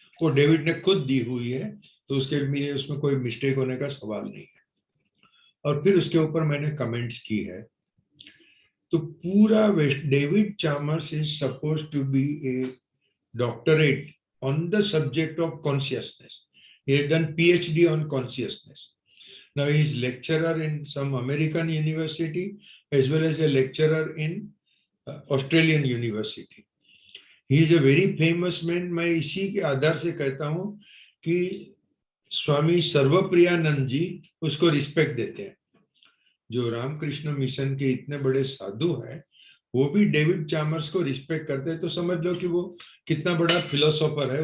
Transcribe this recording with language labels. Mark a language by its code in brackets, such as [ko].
[hi] वो डेविड ने खुद दी हुई है, तो उसके लिए उसमें कोई मिस्टेक होने का सवाल नहीं है। और फिर उसके ऊपर मैंने कमेंट्स की है। तो पूरा David Chalmers [en] Is suppose to be a doctorate on the subject of consciousness. He has done PhD on consciousness. Now he is lecturer in some American university as well as a lecturer in Australian university. He is a very famous man. [hi] मैं इसी के आधार से कहता हूँ कि स्वामी सर्वप्रियानंद जी उसको respect देते हैं। जो रामकृष्ण मिशन के इतने बड़े साधु हैं, वो भी डेविड चामर्स को रिस्पेक्ट करते हैं। तो समझ लो कि वो कितना बड़ा फिलोसोफर है।